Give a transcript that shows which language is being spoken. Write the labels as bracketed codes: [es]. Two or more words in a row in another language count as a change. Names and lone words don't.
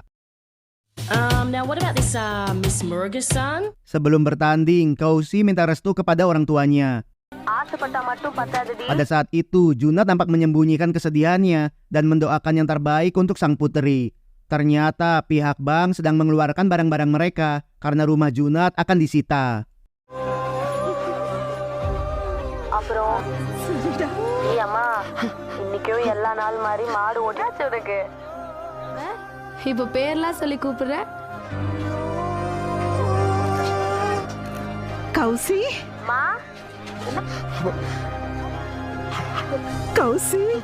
[en] Now what about this Miss Murugan-san? [id] Sebelum bertanding, Kausi minta restu kepada orang tuanya. Pada saat itu, Junat tampak menyembunyikan kesedihannya dan mendoakan yang terbaik untuk sang putri. Ternyata pihak bank sedang mengeluarkan barang-barang mereka karena rumah Junat akan disita. [ta] இப்ப பேர்லாம் சொல்லி கூப்பிடுற? Kausi? Ma? Kausi?